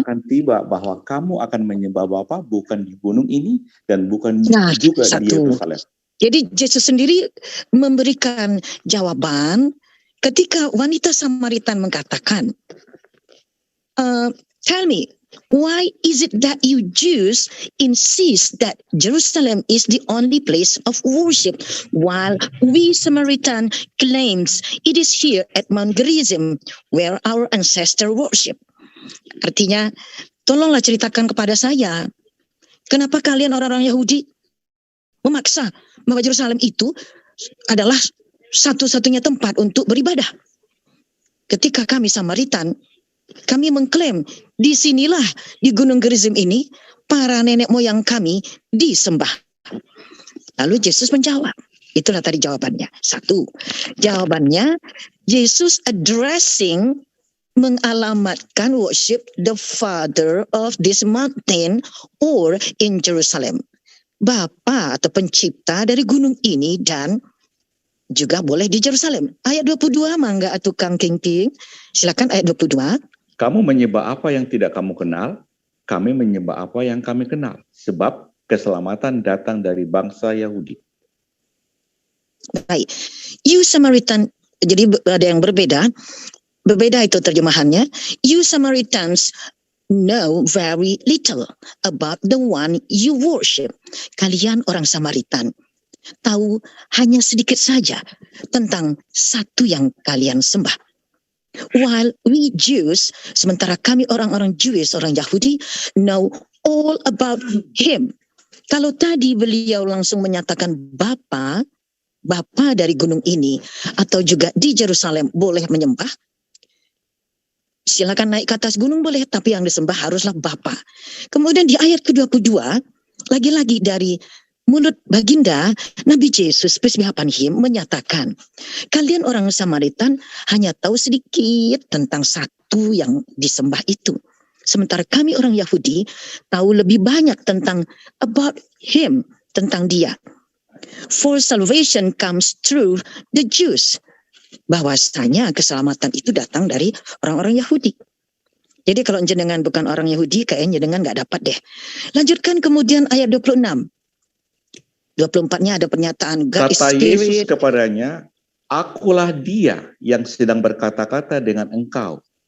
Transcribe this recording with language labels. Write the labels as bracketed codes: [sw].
[id] akan tiba bahwa kamu akan menyembah Bapa bukan di gunung ini dan bukan Nah, juga di satu. Yerusalem. Jadi Yesus sendiri memberikan jawaban ketika wanita Samaritan mengkatakan, [en] tell me, why is it that you Jews insist that Jerusalem is the only place of worship, while we Samaritan claims it is here at Mount Gerizim where our ancestor worship? [id] Artinya, tolonglah ceritakan kepada saya, kenapa kalian orang-orang Yahudi memaksa bahwa Yerusalem itu adalah satu-satunya tempat untuk beribadah. Ketika kami Samaritan, kami mengklaim di sinilah di Gunung Gerizim ini para nenek moyang kami disembah. Lalu Yesus menjawab. Itulah tadi jawabannya. Satu, jawabannya Yesus [en] addressing, [id] mengalamatkan [en] worship the father of this mountain or in Jerusalem. [id] Bapa atau pencipta dari gunung ini dan juga boleh di Jerusalem. Ayat 22 mangga atuh Kang Kingping. Silakan ayat 22. Kamu menyembah apa yang tidak kamu kenal, kami menyembah apa yang kami kenal. Sebab keselamatan datang dari bangsa Yahudi. Baik. [en] You Samaritan, [id] jadi ada yang berbeda. Berbeda itu terjemahannya. [en] You Samaritans know very little about the one you worship. [id] Kalian orang Samaritan tahu hanya sedikit saja tentang satu yang kalian sembah. [en] While we Jews, [id] sementara kami orang-orang Jewish, orang Yahudi, [en] know all about him. [id] Kalau tadi beliau langsung menyatakan Bapa dari gunung ini, atau juga di Yerusalem boleh menyembah, silakan naik ke atas gunung boleh, tapi yang disembah haruslah Bapa. Kemudian di ayat ke-22, lagi-lagi dari mulut baginda, Nabi Yesus, [en] peace be upon him, [id] menyatakan, kalian orang Samaritan hanya tahu sedikit tentang satu yang disembah itu. Sementara kami orang Yahudi tahu lebih banyak tentang [en] about him, [id] tentang dia. [en] For salvation comes through the Jews. [id] Bahwasanya keselamatan itu datang dari orang-orang Yahudi. Jadi kalau jenengan bukan orang Yahudi, kayaknya jenengan nggak dapat deh. Lanjutkan kemudian ayat 26. 24-nya ada pernyataan [en] God is [id] Kata [en] spirit. [id] Yesus kepadanya, akulah dia yang sedang berkata-kata dengan engkau.